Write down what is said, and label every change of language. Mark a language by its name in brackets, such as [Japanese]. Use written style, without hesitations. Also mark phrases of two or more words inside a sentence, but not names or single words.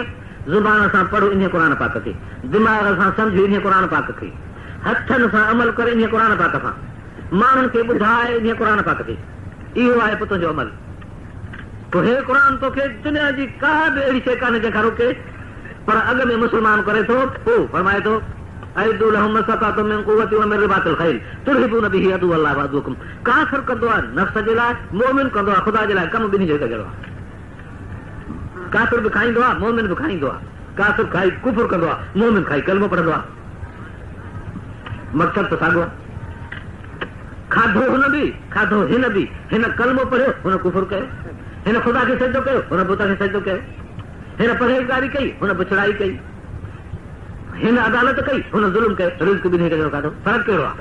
[Sindhi] ज़ुबान सां पढ़ इन क़ुर पाक खे, दिमाग़ सां सम्झ इन क़ुर पाक खे, हथनि सां अमल कर इन क़ुर पाक सां, माण्हुनि खे ॿुधाए इन क़ुर पाक खे, इहो आहे पोइ तुंहिंजो अमल। पोइ हे क़ुर तोखे दुनिया जी का बि अहिड़ी शइ कान्हे जंहिंखां रोके, पर अॻ में मुस्लमान करे थो, पोइ फरमाए थो [Arabic] أعدوا لهم ما استطعتم من قوة و من رباط الخيل ترهبون به عدو الله و عدوكم. [Sindhi] काफ़िर कंदो आहे नफ़्स जे लाइ, मोमिन कंदो आहे ख़ुदा जे लाइ, कमु ॿिन्ही जो हिकु जहिड़ो आहे। काफ़िर बि खाईंदो आहे, मोमिन बि खाईंदो आहे, काफ़िर खाई कुफुर कंदो आहे, मोमिन खाई कलमो पढ़ंदो आहे, मक़सदु त साॻियो आहे। खाधो हुन बि, खाधो हिन बि, हिन कलमो पढ़ियो, हुन कुफुर कयो, हिन ख़ुदा खे सजदो कयो, हुन बुत खे सजदो कयो, हिन परहेज़गारी कई, हुन बुछड़ाई कई, हिन अदालत कई, हुन ज़ुल्म कयो, रिज़्क़ ॿिन्ही जो खाधो, फ़र्क़ु कहिड़ो आहे?